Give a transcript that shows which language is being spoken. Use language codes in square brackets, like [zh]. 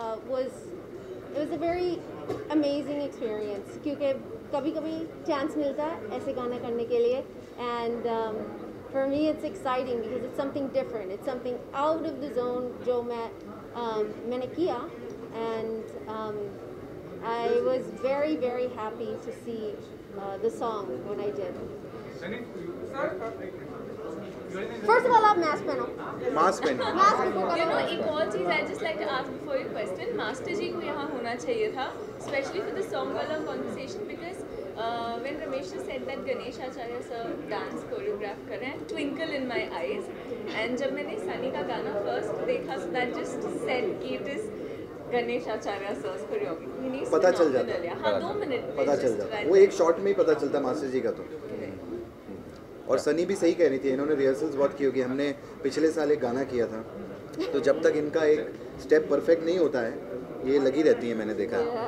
[en] was a very amazing experience [hi] क्योंकि कभी कभी चांस मिलता है ऐसे गाना करने के लिए [en] and for me it's exciting because it's something different it's something out of the zone [hi] जो मैंने किया [en] and I was very happy to see the song when I did first of all [hi] आप mask पहनो एक और चीज़ [en] I just like to ask before your question [hi] master जी को यहाँ होना चाहिए था [en] especially for the song वाला conversation because when Ramesh said that Ganesh Acharya sir dance choreograph [hi] कर रहे हैं [en] twinkle in my eyes and [hi] जब मैंने सनी का गाना [en] first [hi] देखा [en] so that just said [hi] कि [en] it is Ganesh Acharya sir's choreography [hi] पता चल जाता हाँ 2 मिनट पता चल जाता वो एक शॉट में ही पता चलता मास्टर जी का तो और सनी भी सही कह रही थी इन्होंने रिहर्सल्स बहुत की होगी हमने पिछले साल एक गाना किया था तो जब तक इनका एक स्टेप परफेक्ट नहीं होता है ये लगी रहती है मैंने देखा